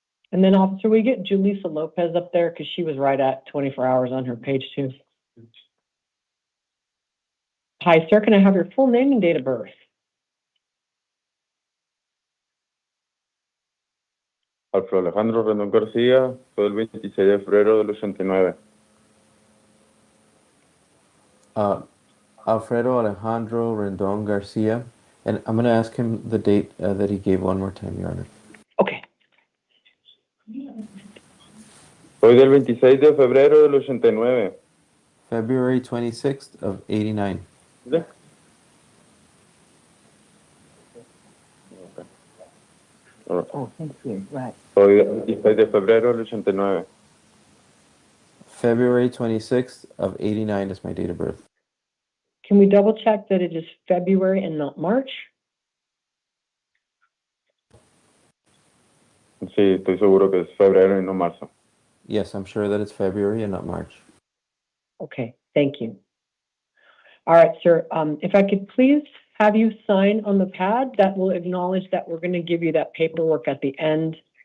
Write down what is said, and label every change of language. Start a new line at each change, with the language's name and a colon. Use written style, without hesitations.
English: And then Officer, we get Julissa Lopez up there because she was right at 24 hours on her page too. Hi, sir, can I have your full name and date of birth?
Spanish: Alfredo Alejandro Rendón García, fue el 26 de febrero del 89.
English: Alfredo Alejandro Rendon Garcia. And I'm going to ask him the date that he gave one more time, Your Honor. Okay.
Spanish: Soy del 26 de febrero del 89.
English: February 26th of 89.
Spanish: ¿Sí?
English: Oh, thank you. Right.
Spanish: Soy del 26 de febrero del 89.
English: February 26th of 89 is my date of birth. Can we double check that it is February and not March?
Spanish: Sí, estoy seguro que es febrero y no marzo.
English: Yes, I'm sure that it's February and not March. Okay, thank you. All right, sir, if I could please have you sign on the pad that will acknowledge that we're going to give you that paperwork at the end.